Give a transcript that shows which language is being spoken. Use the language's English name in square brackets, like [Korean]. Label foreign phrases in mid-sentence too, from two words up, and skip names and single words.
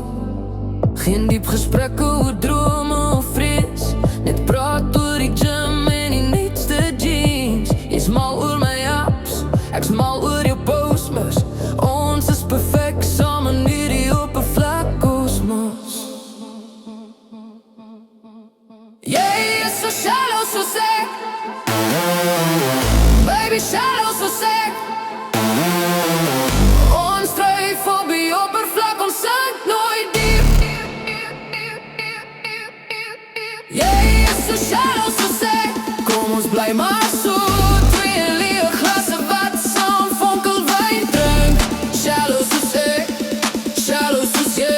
[Afrikaans] Geen diep gesprekke oor drome of vrees, net praat oor die gym en die nuutste jeans. Jy's mal oor my apps, ek's mal oor jou postmas. Ons is perfek saam in hierdie oppervlak kosmos. Jy is [English] so shallow, so sick, baby, shallow, so sick. [Afrikaans] Ons dryf op die oppervlak, ons sink nooit diep. Jy is [English] so shallow, so sick. [Afrikaans] Kom ons bly maar so, twee leë glasse wat saam vonkel wyn drink. [English] Shallow, so sick, shallow, [Afrikaans] soos jy.